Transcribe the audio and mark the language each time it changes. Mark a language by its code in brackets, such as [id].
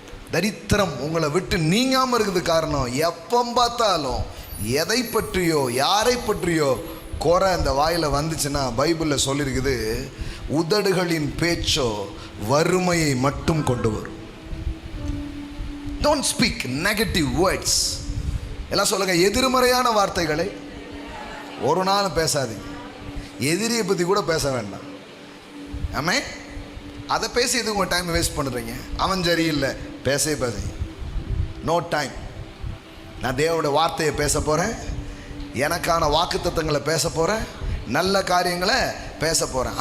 [ta] தரித்திரம் உங்களை விட்டு நீங்காமல் இருக்குது காரணம், எப்போ பார்த்தாலும் எதை பற்றியோ யாரை பற்றியோ குறை அந்த வாயில் வந்துச்சுன்னா, பைபிளில் சொல்லியிருக்குது, உதடுகளின் பேச்சோ வறுமையை மட்டும் கொண்டு வரும். [en] Don't speak negative words. [ta] எல்லாம் சொல்லுங்க, எதிர்மறையான வார்த்தைகளை ஒரு நாள் பேசாதீங்க. எதிரியை பற்றி கூட பேச வேண்டாம். ஆமே, அதை பேசி எதுக்கு உங்கள் டைம் வேஸ்ட் பண்ணுறீங்க? அவன் சரியில்லை, பேசுங்க. No time. நான் தேவனுடைய வார்த்தையை பேச போகிறேன், எனக்கான வாக்குத்தத்தங்களை பேச போகிறேன், நல்ல காரியங்களை பேச போகிறேன்.